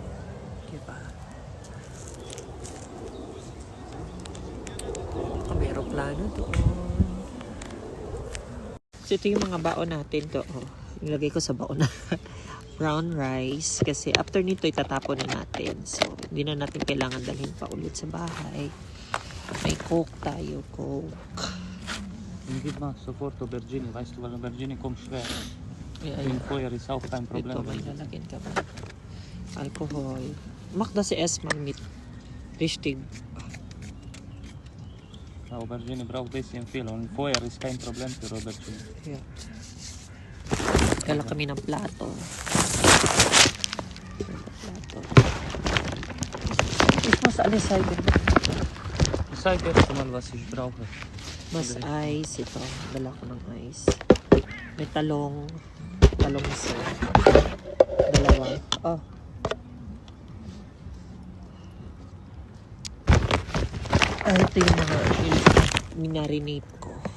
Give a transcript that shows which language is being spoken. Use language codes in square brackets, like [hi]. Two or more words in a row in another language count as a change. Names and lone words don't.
[tl] Diba? May aeroplano doon. So, ito yung mga baon natin to. Oh, nilagay ko sa baon na brown rice. Kasi after nito, itatapon na natin. So, hindi na natin kailangan dalhin pa ulit sa bahay. May Coke tayo. Coke. [de] Gib mal sofort Aubergine. Weißt du, weil Aubergine kommt schwer. Ja, Im Feuer ist auch kein Problem. [tl] Ito, may lalagyan ka ba? Alkohol. [de] Mach das erstmal mit richtig. Aubergine braucht ein bisschen viel und Feuer ist kein Problem für Aubergine. Ja. [tl] Dala kami ng plato. Saan yung cider? [de] Cider, mal was ich brauche. [tl] Mas ice. Ito. Dala ko ng ice. May talong. Talong isa. Dalawa. Oh. Ito yung mga minarinate ko.